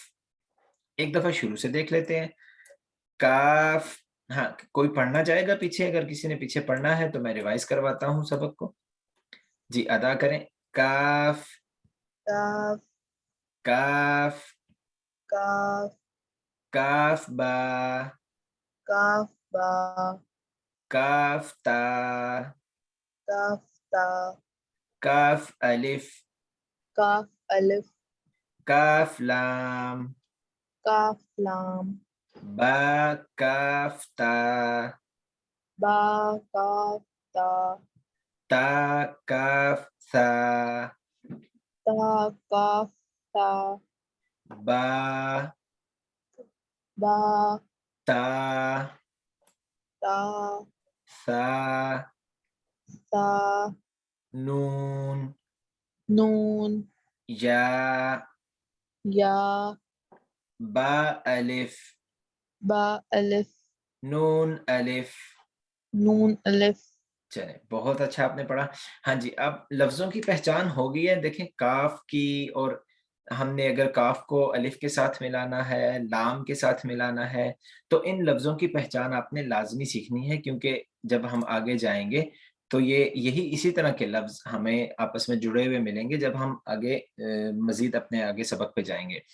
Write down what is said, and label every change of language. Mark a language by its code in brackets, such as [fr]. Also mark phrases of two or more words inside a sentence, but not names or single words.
[ur] ایک دفعہ شروع سے دیکھ لیتے ہیں. کاف. ہاں کوئی پڑھنا چاہے گا پیچھے؟ اگر کسی نے پیچھے پڑھنا ہے تو میں ریوائز کرواتا ہوں سبق کو. جی ادا کریں. کاف کاف کاف کاف کاف با کاف با کاف تا کاف تا کاف الف کاف الف کاف لام کاف لام با کاف تا، با کاف تا، تا کاف ثا، تا کاف تا، با با تا تا، ثا، تا، نون، نون، یا، یا، با الف، با الف، نون الف. نون الف. چلیں بہت اچھا آپ نے پڑھا. ہاں جی اب لفظوں کی پہچان ہو گئی ہے. دیکھیں کاف کی، اور ہم نے اگر کاف کو الف کے ساتھ ملانا ہے، لام کے ساتھ ملانا ہے، تو ان لفظوں کی پہچان آپ نے لازمی سیکھنی ہے، کیونکہ جب ہم آگے جائیں گے تو یہی اسی طرح کے لفظ ہمیں آپس میں جڑے ہوئے ملیں گے جب ہم آگے مزید اپنے آگے سبق پہ جائیں گے.